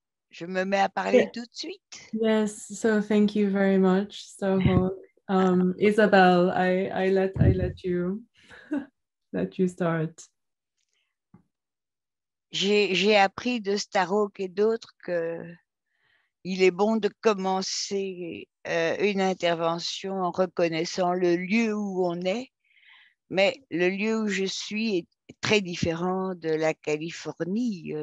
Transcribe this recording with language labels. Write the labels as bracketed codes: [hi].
[fr] je me mets à parler tout de suite. [en] Yes, so thank you very much, Starhawk. Isabelle, I let you let you start. [fr] J'ai appris de Starhawk et d'autres que il est bon de commencer une intervention en reconnaissant le lieu où on est, mais le lieu où je suis est très différent de la Californie.